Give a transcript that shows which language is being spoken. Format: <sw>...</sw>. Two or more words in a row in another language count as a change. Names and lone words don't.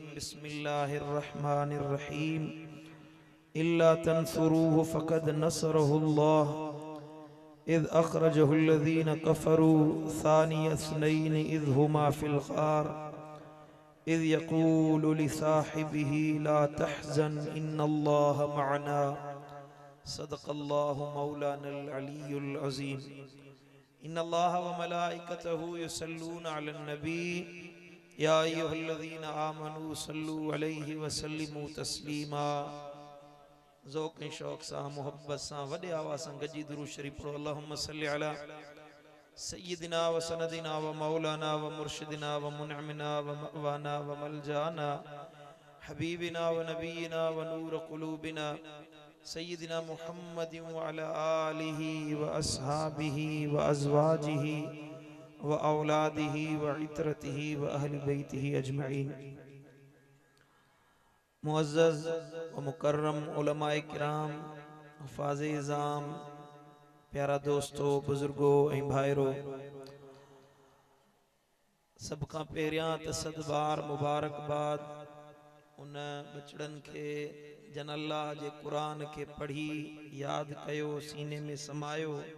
<ar>بسم الله الرحمن الرحيم إلا تنصروه فقد نصره الله إذ أخرجه الذين كفروا ثاني اثنين إذ هما في الغار إذ يقول لصاحبه لا تحزن إن الله معنا. صدق الله مولانا العلي العظيم. إن الله و ملائكته يصلون على النبي يا أيها الذين آمنوا صلوا عليه و سلموا تسليما.</ar> <sd>ज़ौक़ शौक़ सां मोहब्बत सां वॾे आवाज़ सां गजी दुरूद शरीफ पढ़ो।</sd> <ar>اللهم صل على سيدنا و سندنا و مولانا و مرشدنا و منعمنا و مأوانا و ملجأنا حبيبنا و نبينا و نور قلوبنا سيدنا محمد و على آله و أصحابه و أزواجه و أولاده و عترته و أهل بيته أجمعين.</ar> <ur>معزز و مکرم علمائے کرام، حفاظ عظام,</ur> <sd>प्यारा दोस्तों, बुजुर्गो ऐं भाइरो, सब खां पहिरियां त सदबार मुबारकबाद उन बचड़नि खे जन अल्लाह जे क़ुरान खे पढ़ी याद कयो, सीने में समायो।</sd>